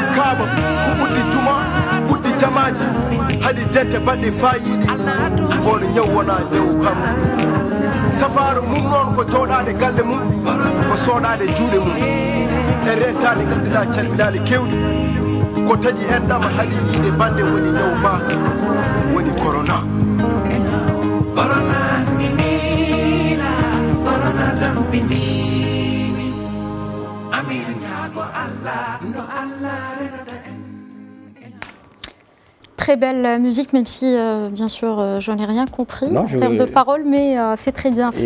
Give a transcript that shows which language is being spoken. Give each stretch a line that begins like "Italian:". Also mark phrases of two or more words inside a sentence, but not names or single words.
Fula: kaaba ko ɓuddi juma ɓuddi jamaji haɗi dente baɗɗe fayiɗi on ñaw wona ñaw kam safaro mum noon ko jooɗade galle mum ko soɗade juuɗe mum e rentade ganduɗa calminade kewɗi ko taƴi enɗama haɗi yiide bande woni ñaw ma woni corona.
French: Très belle musique, même si, bien sûr, je n'ai rien compris en termes de paroles, mais c'est très bien fait.